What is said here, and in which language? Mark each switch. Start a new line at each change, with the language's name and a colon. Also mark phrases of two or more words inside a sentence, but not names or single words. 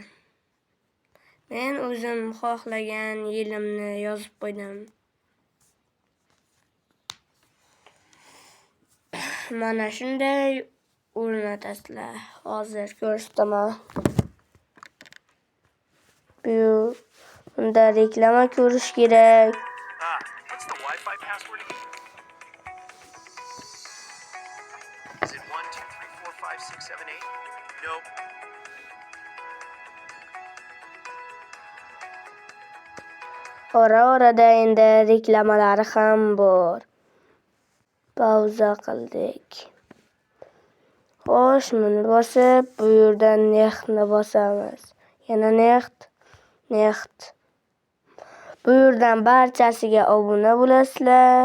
Uzbek: Men o'zim xohlagan yilimni yozib qo'ydim. Mana shunday o'rnatasizlar. Hozir ko'rsataman. Bunda reklama ko'rish kerak.
English: What's the Wi-Fi password again? Is it 1 2 3 4 5 6 7 8? Nope.
Uzbek: Ora-orada endi reklamalari ham bor. Pauza qildik. Xo'sh, buni bosib, bu yerdan neftni bosamiz. Yana neft. Bu yerdan barchasiga obuna bo'lasizlar.